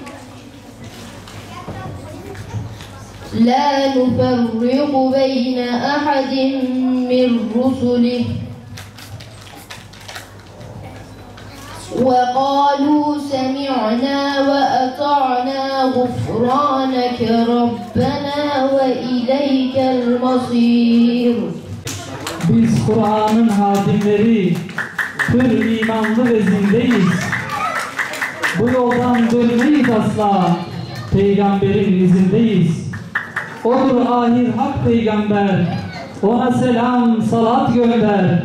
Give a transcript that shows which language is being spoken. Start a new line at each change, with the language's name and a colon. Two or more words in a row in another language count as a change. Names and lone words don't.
Arabic: لا نفرق بين أحد من رسله وقالوا سمعنا وأطعنا غفرانك ربنا وإليك المصير.
Turkish: Biz Kur'an'ın hadimleri, pür imanlı ve zindeyiz. Bu yoldan dönmeyiz asla, Peygamberin izindeyiz. Odur ahir hak peygamber, ona selam salat gönder.